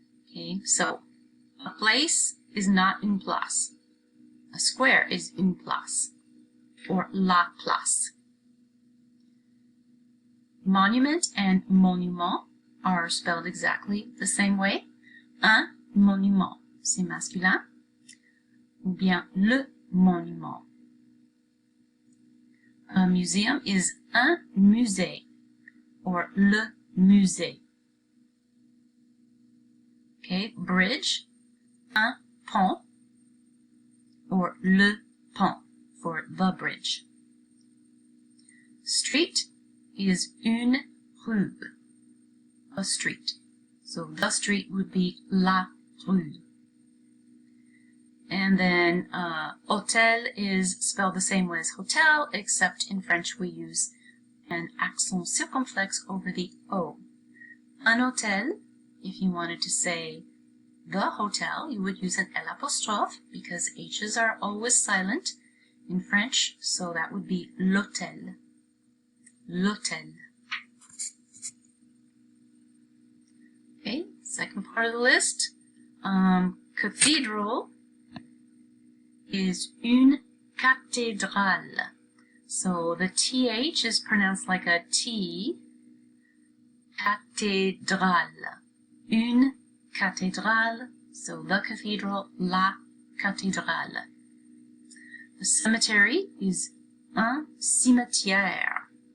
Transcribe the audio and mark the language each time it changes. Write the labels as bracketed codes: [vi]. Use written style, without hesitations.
[en] Okay, so a place is not une place. A square is une place, or la place. Monument and monument are spelled exactly the same way. [fr] Un monument, c'est masculin, ou bien le monument. [en] A museum is un musée, or le musée. Okay, bridge, un pont, or le pont, for the bridge. Street is une rue, a street. So the street would be la rue. And then hôtel is spelled the same way as hotel, except in French we use an accent circumflexe over the O. Un hôtel, if you wanted to say the hotel, you would use an L apostrophe because H's are always silent in French, so that would be l'hôtel. L'hôtel. Okay, second part of the list. Cathedral is une cathédrale. So the TH is pronounced like a T. [fr] Cathédrale. Une cathédrale. [en] So the cathedral, la cathédrale. The cemetery is un cimetière.